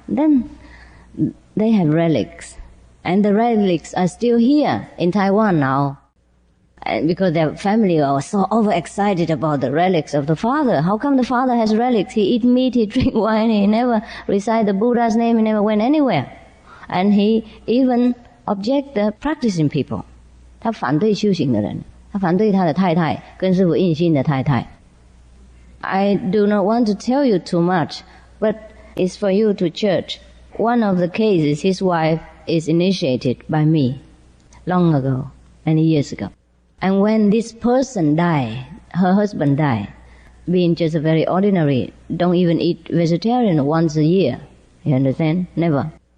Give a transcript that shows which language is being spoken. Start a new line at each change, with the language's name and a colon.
English: Then they have relics. And the relics are still here in Taiwan now. And because their family was so overexcited about the relics of the father. How come the father has relics? He eat meat, he drink wine, he never recite the Buddha's name, he never went anywhere. And he even object the practicing people.
Chinese: 他反对修行的人，他反对他的太太跟师父印心的太太。
English: I do not want to tell you too much, but it's for you to judge. One of the cases, his wife is initiated by me long ago, many years ago. And when this person died, her husband died, being just a very ordinary, don't even eat vegetarian once a year. You understand? Never.